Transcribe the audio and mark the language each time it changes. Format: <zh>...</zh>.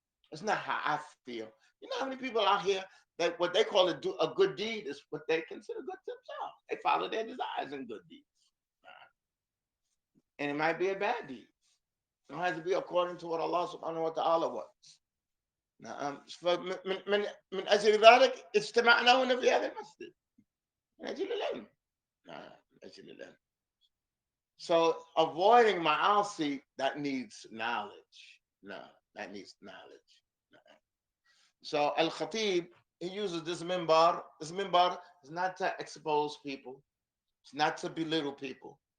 <en>It's not how I feel. You know how many people out here that what they call a good deed is what they consider good themselves. They follow their desires in good deeds. And it might be a bad deed. It has to be according to what Allah subhanahu wa ta'ala wants.</en> <ar>من أجل ذلك اجتمعنا هنا في هذا المسجد. من أجل العلم. من أجل العلم.</ar> <en>So avoiding ma'asi, that needs knowledge. No, that needs knowledge. So Al-Khatib, he uses this minbar. This minbar is not to expose people. It's not to belittle people.</en>